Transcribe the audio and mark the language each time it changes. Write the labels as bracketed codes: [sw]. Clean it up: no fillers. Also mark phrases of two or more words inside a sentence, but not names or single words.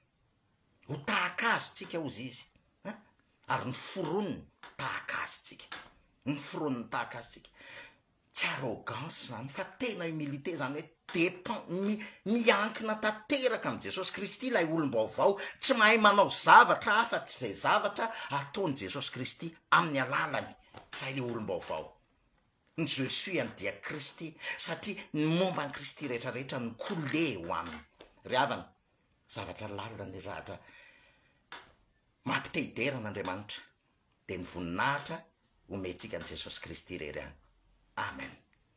[mg] ho tahaka azy tsika ozy izy ary ny foroniny tahaka azy tsika ny foroniny tahaka azy tsika tsy arrogance zany fa tena humilité zany hoe dépend miankina tanteraka am' Jesosy Kristy ilay olom-baovao tsy mahay manao zavatra hafa tsy zay zavatra ataony Jesosy Kristy amin'ny alalany zay le olom-baovao ny [fr] je suis en [mg] dia Kristy satria ny momba ny Kristy rehetrarehetra ny coulé ho aminy ry havana zavatra lalina le zavatra mampiteideran'Andriamanitra de ny voninahitra ometsika an' Jesosy Kristy rery any amen.